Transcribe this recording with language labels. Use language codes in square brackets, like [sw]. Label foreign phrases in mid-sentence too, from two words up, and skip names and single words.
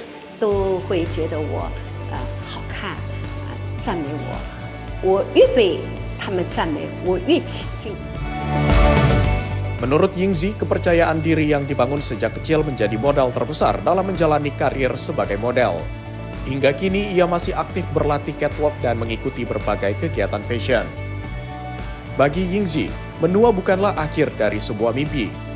[zh] 都会觉得我好看，赞美我越被他们赞美，我越起劲。 [id] Menurut Yingzi, kepercayaan diri yang dibangun sejak kecil menjadi modal terbesar dalam menjalani karir sebagai model. Hingga kini ia masih aktif berlatih catwalk dan mengikuti berbagai kegiatan fashion. Bagi Yingzi, menua bukanlah akhir dari sebuah mimpi.